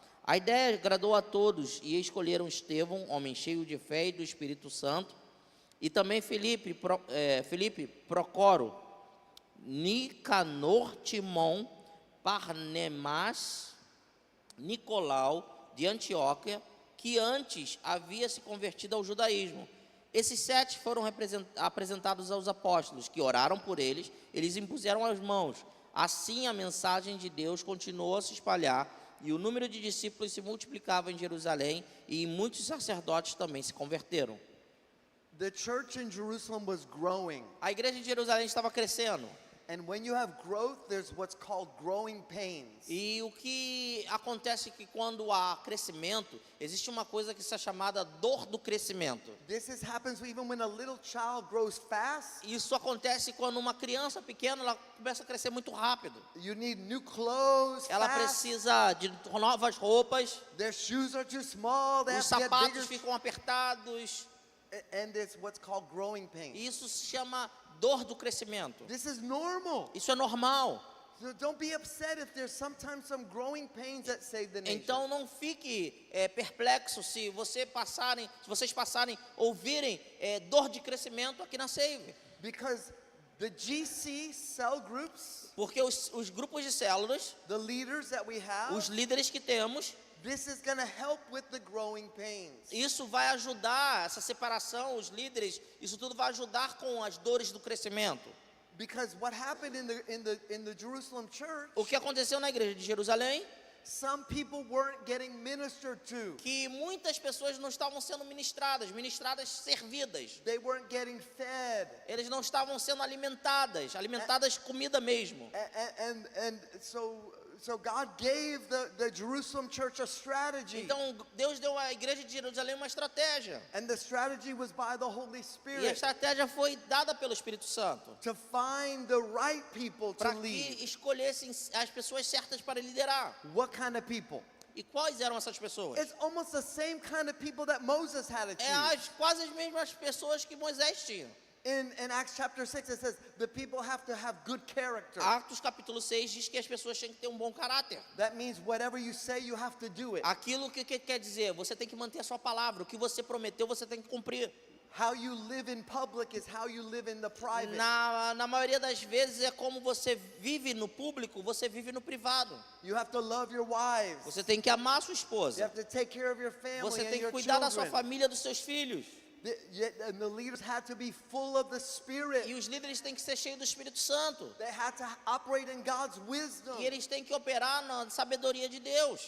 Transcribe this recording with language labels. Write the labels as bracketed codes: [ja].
[pt] A ideia agradou a todos e escolheram Estevão, homem cheio de fé e do Espírito Santo, e também Filipe, Procoro, Nicanor, Timon, Parnemas, Nicolau de Antioquia, que antes havia se convertido ao judaísmo. Esses 7 foram apresentados aos apóstolos, que oraram por eles, eles impuseram as mãos. Assim a mensagem de Deus continuou a se espalhar, e o número de discípulos se multiplicava em Jerusalém, e muitos sacerdotes também se converteram. [en] The church in Jerusalem was growing. [pt] A igreja de Jerusalém estava crescendo. [en] And when you have growth, there's what's called growing pains. [pt] E o que acontece é que quando há crescimento, existe uma coisa que é chamada dor do crescimento. [en] Happens even when a little child grows fast. [pt] Isso acontece quando uma criança pequena ela começa a crescer muito rápido. [en] You need new clothes. [pt] Ela [en] fast. [pt] precisa de novas roupas. [en] Their shoes are too small. They [pt] Os [en] have to get [pt] sapatos [en] bigger. [pt] ficam apertados. [en] And it's what's called growing pains. [pt] Isso se chama dor do crescimento. [en] This is normal. [pt] Isso é normal. [en] So don't be upset if there's sometimes some growing pains that save the nation. [pt] Então não fique perplexo se vocês passarem ouvirem dor de crescimento aqui na Save. [en] Because the GC cell groups, [pt] Porque os grupos de células, [en] the leaders that we have, [pt] os líderes que temos, [en] this is going to help with the growing pains. [pt] isso vai ajudar, essa separação, os líderes, isso tudo vai ajudar com as dores do crescimento. [en] Because what happened in the Jerusalem church, [pt] O que aconteceu na igreja de Jerusalém, [en] some people weren't getting ministered to. [pt] que muitas pessoas não estavam sendo ministradas servidas. [en] They weren't getting fed. [pt] Eles não estavam sendo alimentadas comida mesmo. [en] And so God gave the Jerusalem church a strategy. [pt] Então Deus deu à igreja de Jerusalém uma estratégia. [en] And the strategy was by the Holy [pt] E a [en] Spirit [pt] estratégia foi dada pelo Espírito Santo. [en] to find the right people to [pt] Para [en] lead. [pt] que escolhessem as pessoas certas para liderar. [en] What kind of people? [pt] E quais eram essas pessoas? [en] It's almost the same kind of people that Moses had to [pt] É [en] choose. [pt] quase as mesmas pessoas que Moisés tinha. [en] In Acts chapter 6, it says the people have to have good character. [pt] Atos capítulo 6 diz que as pessoas têm que ter um bom caráter. [en] That means whatever you say, you have to do it. [pt] Aquilo que quer dizer, você tem que manter a sua palavra. O que você prometeu, você tem que cumprir. [en] How you live in public is how you live in the private. [pt] Na maioria das vezes é como você vive no público, você vive no privado. [en] You have to love your wives. [pt] Você tem que amar a sua [en] You [pt] esposa. [en] have to take care of your family [pt] Você [en] and [pt] tem que [en] your [pt] cuidar da sua [en] children. [pt] família, dos seus filhos. [en] And the leaders had to be full of the Spirit. [pt] E os líderes têm que ser cheios do Espírito Santo. [en] They had to operate in God's wisdom. [pt] E eles têm que operar na sabedoria de Deus.